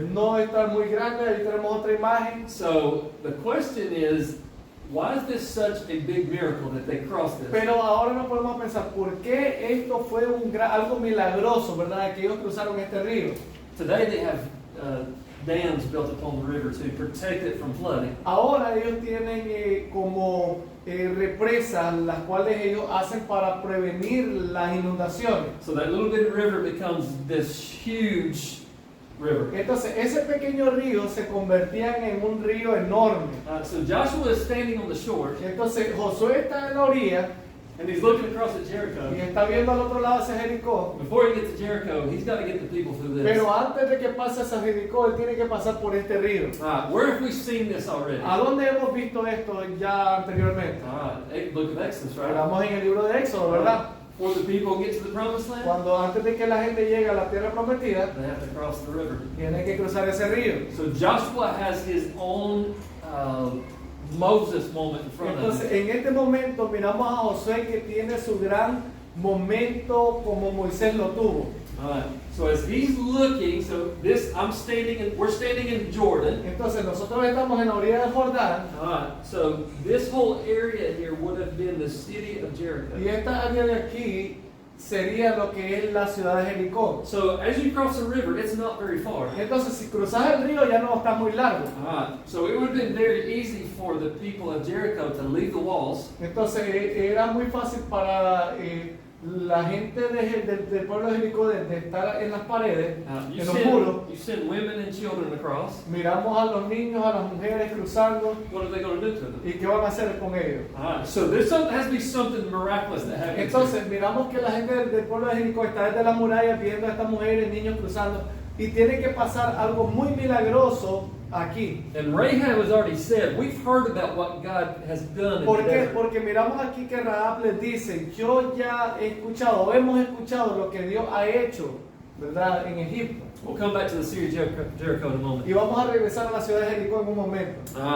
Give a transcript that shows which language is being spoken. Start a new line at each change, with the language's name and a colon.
Spanish: No está muy grande, ahí tenemos otra imagen.
English: So the question is, why is this such a big miracle that they crossed this?
Spanish: Pero ahora nos podemos pensar, ¿por qué esto fue algo milagroso, verdad, que ellos cruzaron este río?
English: Today they have dams built upon the river to protect it from flooding.
Spanish: Ahora ellos tienen como represas, las cuales ellos hacen para prevenir las inundaciones.
English: So that little bitty river becomes this huge river.
Spanish: Entonces ese pequeño río se convertía en un río enorme.
English: So Joshua is standing on the shore,
Spanish: Entonces Josué está en la orilla
English: and he's looking across at Jericho.
Spanish: y está viendo al otro lado hacia Jericó.
English: Before he gets to Jericho, he's got to get the people through this.
Spanish: Pero antes de que pase hacia Jericó, él tiene que pasar por este río.
English: Where have we seen this already?
Spanish: ¿A dónde hemos visto esto ya anteriormente?
English: Book of Exodus, right?
Spanish: Hablamos en el libro de Éxodo, ¿verdad?
English: Before the people get to the promised land,
Spanish: Cuando antes de que la gente llegue a la tierra prometida,
English: they have to cross the river.
Spanish: tienen que cruzar ese río.
English: So Joshua has his own Moses moment in front of
Spanish: Entonces,
English: him.
Spanish: en este momento miramos a Josué que tiene su gran momento como Moisés lo tuvo.
English: So as he's looking, so this we're standing in Jordan.
Spanish: Entonces, nosotros estamos en la orilla del Jordán
English: So this whole area here would have been the city of Jericho.
Spanish: y esta área de aquí sería lo que es la ciudad de Jericó.
English: So as you cross the river, it's not very far.
Spanish: Entonces, si cruzas el río ya no está muy largo.
English: So it would have been very easy for the people of Jericho to leave the walls.
Spanish: Entonces, era muy fácil para la gente del pueblo de Jericó de estar en las paredes, en los muros.
English: You send women and children across.
Spanish: Miramos a los niños, a las mujeres cruzando.
English: What are they going to do to them?
Spanish: ¿Y qué van a hacer con ellos?
English: So there has to be something miraculous that happens.
Spanish: Entonces miramos que la gente del pueblo de Jericó está desde las murallas viendo a estas mujeres y niños cruzando y tiene que pasar algo muy milagroso aquí.
English: And Rahab has already said, we've heard about what God has done in
Spanish: ¿Por
English: the
Spanish: qué?
English: desert.
Spanish: Porque miramos aquí que Rahab les dice, yo ya he escuchado, o hemos escuchado lo que Dios ha hecho, ¿verdad?, en Egipto.
English: We'll come back to the city of Jericho in a moment.
Spanish: Y vamos a regresar a la ciudad de Jericó en un momento.